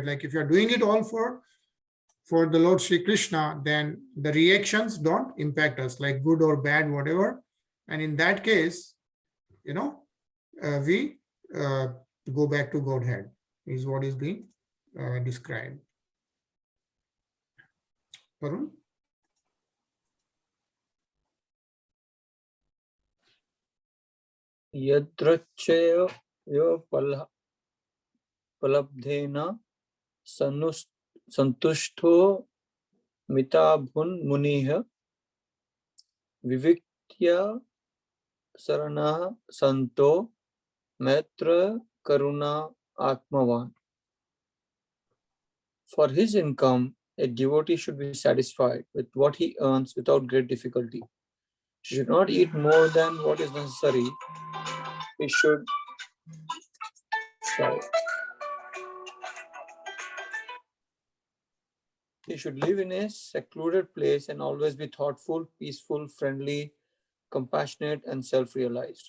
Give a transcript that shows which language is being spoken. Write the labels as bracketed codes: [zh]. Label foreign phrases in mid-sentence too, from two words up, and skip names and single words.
[en] Like if you're doing it all for the Lord Sri Krishna, then the reactions don't impact us, like good or bad, whatever. And in that case, we go back to Godhead, is what is being described. Varun? [sa] यदृच्छया उपलब्धेन सन्तुष्टो मितभुङ् मुनिः विविक्तः शरणः शान्तो मैत्रः करुण आत्मवान्. [en] For his income, a devotee should be satisfied with what he earns without great difficulty. He should not eat more than what is necessary. He should live in a secluded place and always be thoughtful, peaceful, friendly, compassionate, and self-realized.